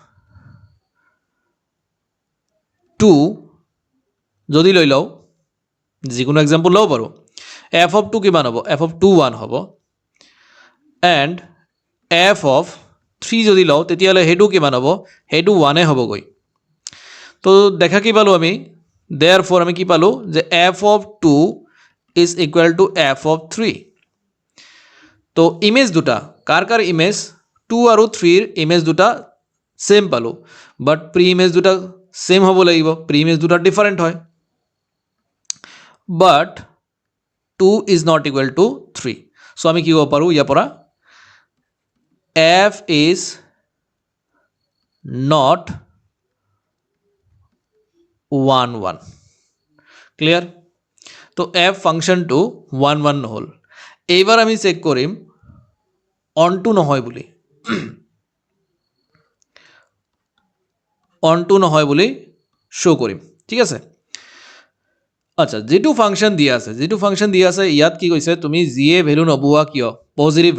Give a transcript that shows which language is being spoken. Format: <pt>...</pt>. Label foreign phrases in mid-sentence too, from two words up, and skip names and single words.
<as>2 যদি লৈ লওঁ যিকোনো এক্সাম্পল ল'ব পাৰোঁ</as> <en>f of 2</en> <as>কিমান হ'ব</as> <en>f of 2</en> <as>1 হ'ব</as> <en>and f of 3</en> <as>যদি লওঁ তেতিয়াহ'লে সেইটো কিমান হ'ব সেইটো 1 হ'বগৈ তো দেখা কি পালোঁ আমি</as> <en>therefore</en> <as>আমি কি পালোঁ যে</as> <en>f of 2 is equal to f of 3.</en> <as>তো ইমেজ দুটা কাৰ ইমেজ 2 আৰু 3ৰ ইমেজ দুটা সেম পালো বাট</as> <en>pre image</en> <as>দুটা সেম হ'ব লাগিব</as> <en>pre image</en> <as>দুটা ডিফাৰেণ্ট হয় বাট 2</as> <en>is not equal to 3 so</en> <as>আমি কি ক'ব পাৰোঁ ইয়াৰ পৰা</as> <en>f is not 1 1</en> <as>ক্লিয়াৰ তো f ফাংশনটো 1 1 নহ'ল এইবাৰ আমি চেক কৰিম অনটো নহয় বুলি অনটো নহয় বুলি শ্ব' কৰিম ঠিক আছে আচ্ছা যেটো ফাংশন দিয়া আছে ইয়াত কি কৈছে তুমি যিয়ে ভ্যালু নবহোৱা কিয় পজিটিভ</as>